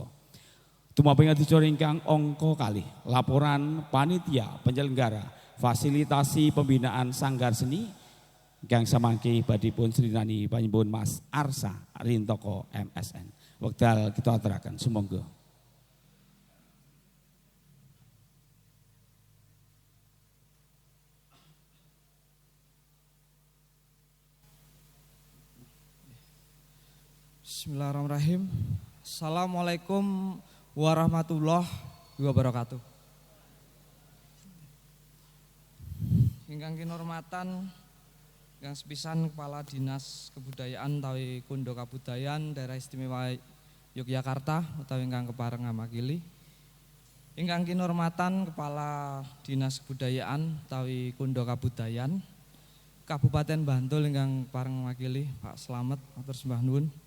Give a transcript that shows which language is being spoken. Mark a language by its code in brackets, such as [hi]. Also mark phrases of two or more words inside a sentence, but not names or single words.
[jv] Tumaping adicara ingkang angka kalih, [id] laporan panitia penyelenggara fasilitasi pembinaan sanggar seni [jv] ingkang samangke badhipun srinani panjenengan Mas Arsa Rintoko MSN. Wekdal kita aturaken sumangga. [ar] بسم الله الرحمن الرحيم. السلام عليكم ورحمة الله وبركاته. [jv] Ingkang kinurmatan ingkang sepisan Kepala Dinas Kebudayaan utawi Kundo Kabudayan Daerah Istimewa Yogyakarta utawi ingkang kepareng ngamakili. Ingkang kinurmatan Kepala Dinas Kebudayaan utawi Kundo Kabudayan Kabupaten Bantul ingkang kepareng ngamakili Pak Slamet matur sembah nuwun.